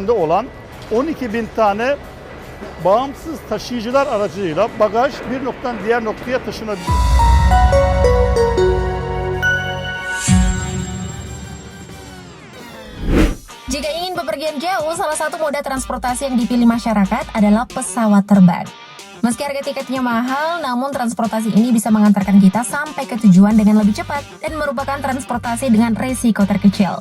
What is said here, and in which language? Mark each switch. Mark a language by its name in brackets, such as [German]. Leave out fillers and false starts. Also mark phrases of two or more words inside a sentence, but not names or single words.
[Turkish] üzerinde olan 12.000 tane bağımsız taşıyıcılar aracılığıyla bagaj bir noktadan diğer noktaya taşınabilir. [Indonesian] Jika ingin bepergian jauh, salah satu moda transportasi yang dipilih masyarakat adalah pesawat terbang. Meski harga tiketnya mahal, namun transportasi ini bisa mengantarkan kita sampai ke tujuan dengan lebih cepat dan merupakan transportasi dengan resiko terkecil.